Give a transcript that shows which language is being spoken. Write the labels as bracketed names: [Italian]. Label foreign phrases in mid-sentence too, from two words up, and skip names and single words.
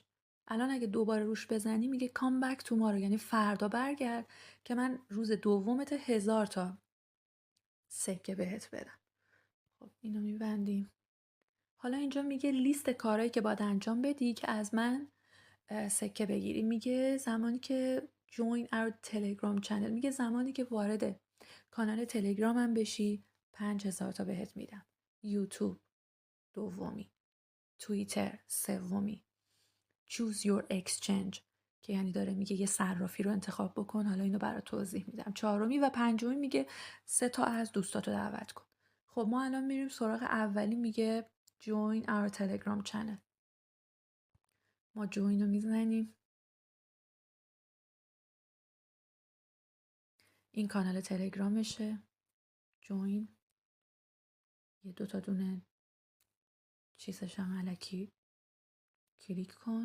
[Persian] الان اگه دوباره روش بزنی میگه [English] come back tomorrow, [Persian] یعنی فردا برگرد که من روز دومت 1000 تا سکه بهت بدم. خب اینو میبندیم. حالا اینجا میگه لیست کارهایی که باید انجام بدی که از من سکه بگیری. میگه زمانی که [English] join our telegram channel، [Persian] میگه زمانی که وارد کانال تلگرامم بشی 5000 تا بهت میدم. یوتیوب دومی، توییتر سومی، [English] choose your exchange [Persian] که یعنی داره میگه یه صرافی رو انتخاب بکن. حالا اینو برات توضیح میدم. چهارمی و پنجمی میگه 3 تا از دوستاتو دعوت کن. خب ما الان میریم سراغ اولی، میگه [English] join our telegram channel. [Persian] ما جوین رو میزنیم. این کانال تلگرامشه. جوین، یه دو تا دونه چیزش هم الکی کلیک کن.